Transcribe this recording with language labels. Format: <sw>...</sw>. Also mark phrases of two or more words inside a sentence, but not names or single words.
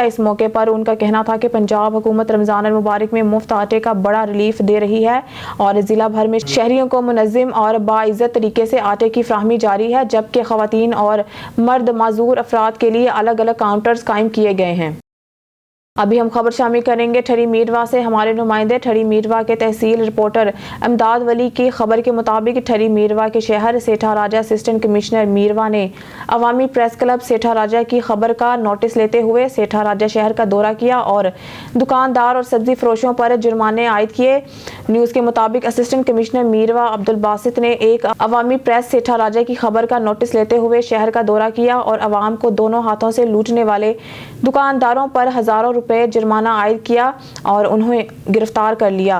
<ur>اس موقع پر ان کا کہنا تھا کہ پنجاب حکومت رمضان المبارک میں مفت آٹے کا بڑا ریلیف دے رہی ہے اور ضلع بھر میں شہریوں کو منظم اور باعزت طریقے سے آٹے کی فراہمی جاری ہے، جبکہ خواتین اور مرد معذور افراد کے لیے الگ الگ کاؤنٹرز قائم کیے گئے ہیں. ابھی ہم خبر شامل کریں گے ٹھری میرواہ سے. ہمارے نمائندے ٹھری میرواہ کے تحصیل رپورٹر امداد ولی کی خبر کے مطابق ٹھری میرواہ کے شہر سیٹھا راجہ</ur> <en>Assistant Commissioner</en> <ur>میرواہ نے عوامی پریس کلب سیٹھا راجہ کی خبر کا نوٹس لیتے ہوئے سیٹھا راجہ شہر کا دورہ کیا اور دکاندار اور سبزی فروشوں پر جرمانے عائد کیے. نیوز کے مطابق</ur> <en>Assistant Commissioner</en> <ur>میرواہ عبد الباسط نے ایک عوامی پریس سیٹھا راجہ کی خبر کا نوٹس لیتے ہوئے شہر کا دورہ کیا اور عوام کو دونوں ہاتھوں سے لوٹنے والے دکانداروں پر ہزاروں روپے جرمانہ عائد کیا اور انہیں گرفتار کر لیا.</ur>